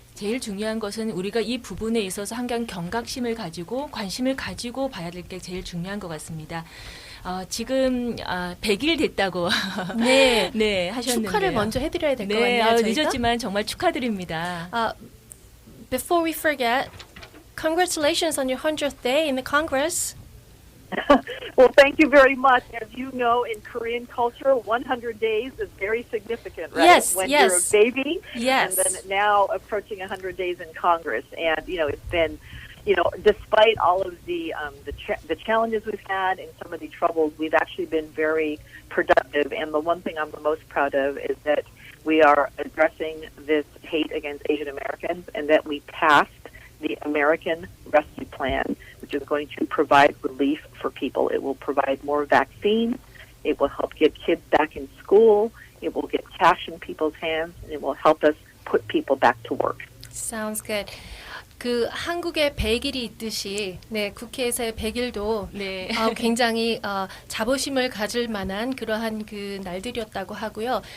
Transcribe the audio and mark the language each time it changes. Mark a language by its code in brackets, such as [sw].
[ko] 제일 중요한 것은 우리가 이 부분에 있어서 항상 경각심을 가지고 관심을 가지고 봐야 될 게 제일 중요한 것 같습니다. 지금 100일 됐다고 네, 네, 하셨는데요. 축하를 먼저 해드려야 될 것 네, 같네요. 저희가? 늦었지만 정말 축하드립니다. [en] Before we forget, congratulations on your 100th day in the Congress. Well, thank you very much. As you know, in Korean culture, 100 days is very significant, right? Yes, when yes. you're a baby, Yes. and then now approaching 100 days in Congress. And, it's been, despite all of the challenges we've had and some of the troubles, we've actually been very productive. And the one thing I'm the most proud of is that we are addressing this hate against Asian Americans and that we passed the American Rescue Plan, which is going to provide relief for people. It will provide more vaccines. It will help get kids back in school. It will get cash in people's hands. And it will help us put people back to work. Sounds good. [ko] 그 한국의 100일이 있듯이 네, 국회에서의 100일도 네. 굉장히 자부심을 가질 만한 그러한 그 날들이었다고 하고요.